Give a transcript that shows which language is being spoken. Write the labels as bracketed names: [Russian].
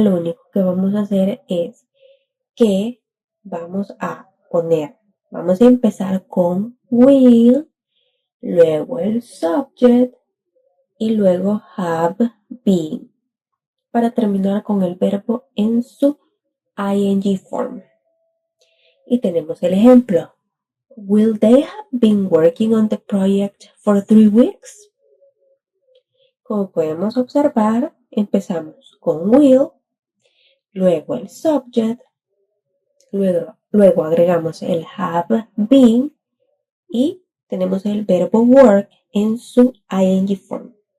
[Spanish] Lo único que vamos a hacer es que vamos a poner, vamos a empezar con will, luego el subject y luego have been, para terminar con el verbo en su ing form. Y tenemos el ejemplo. [English] Will they have been working on the project for 3 weeks? [Spanish] Como podemos observar, empezamos con will, luego el subject, luego agregamos el have been y tenemos el verbo work en su ing form.